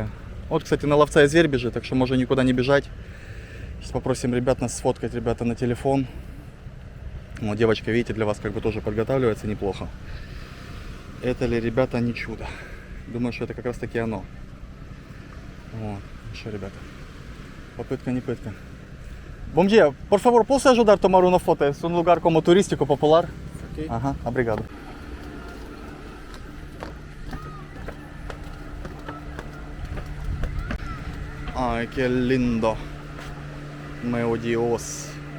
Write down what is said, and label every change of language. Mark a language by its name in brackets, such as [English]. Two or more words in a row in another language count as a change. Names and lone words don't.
[Russian] Вот, кстати, на ловца и зверь бежит, так что можно никуда не бежать. Сейчас попросим ребят нас сфоткать, ребята, на телефон. Вот девочка, видите, для вас как бы тоже подготавливается неплохо. Это ли, ребята, не чудо? Думаю, что это как раз таки оно. Вот, что, rебята, попытка не пытка. [Portuguese] Bom dia, por favor, posso ajudar a tomar uma foto? É um lugar como turístico popular? Ok. Aham, obrigado. [Spanish] Ay, qué lindo. [Portuguese] Meu Dios.